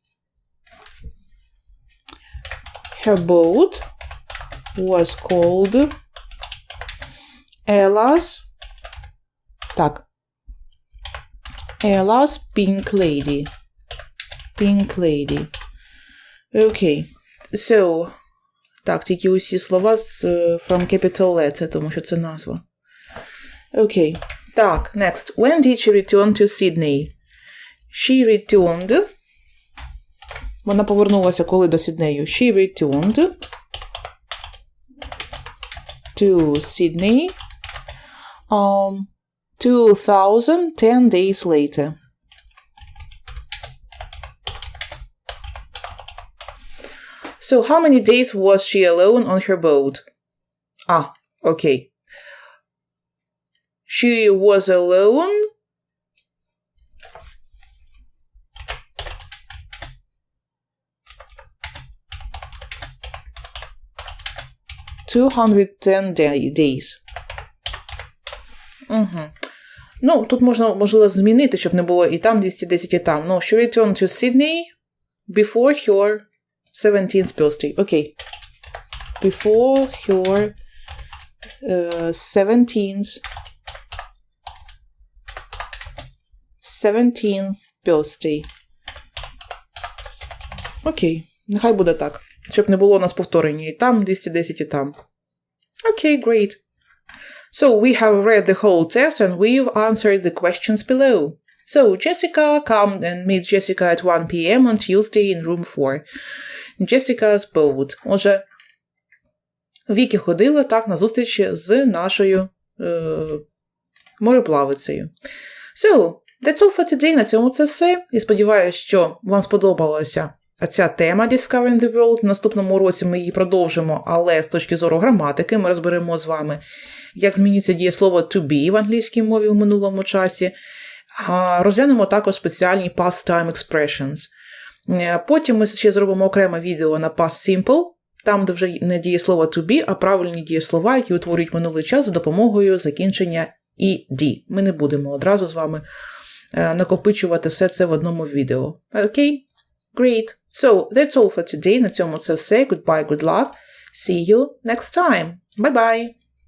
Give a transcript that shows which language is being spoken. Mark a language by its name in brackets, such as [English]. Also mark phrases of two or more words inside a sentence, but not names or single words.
[English] Her boat was called Ella's Pink Lady. Pink Lady. Okay. So, [Ukrainian] так, тільки усі слова з [English] from capital letter, [Ukrainian] тому що це назва. Окей. Так, [English] next. When did she return to Sydney? She returned. [Ukrainian] Вона повернулася коли до Сіднею? [English] She returned to Sydney 2010 days later. So how many days was she alone on her boat? Окей. She was alone. $210 days. [Ukrainian] Ну, тут можна, можливо, змінити, щоб не було і там 210, і там. [English] No, she returned to Sydney before her 17th birthday. Окей. Before her 17th birthday. [Ukrainian] Окей, нехай буде так. Щоб не було у нас повторення і там 210, і там. Окей, [English] great. So we have read the whole text and we've answered the questions below. So Jessica, come and meet Jessica at 1 p.m. on Tuesday in room 4. Jessica's boat. [Ukrainian] Отже, Вікі ходила так на зустріч з нашою мореплавицею. [English] So, that's all for today. [Ukrainian] На цьому це все. Я сподіваюся, що вам сподобалася ця тема Discovering the World. В наступному уроці ми її продовжимо, але з точки зору граматики ми розберемо з вами, як змінюється дієслово [English] to be [Ukrainian] в англійській мові в минулому часі. Розглянемо також спеціальні [English] past time expressions. [Ukrainian] Потім ми ще зробимо окреме відео на [English] past simple, [Ukrainian] там, де вже не дієслово [English] to be, [Ukrainian] а правильні дієслова, які утворюють минулий час за допомогою закінчення ed. Ми не будемо одразу з вами накопичувати все це в одному відео. Окей? [English] Great. So, that's all for today. [Ukrainian] На цьому це все. [English] Goodbye, good luck. See you next time. Bye-bye.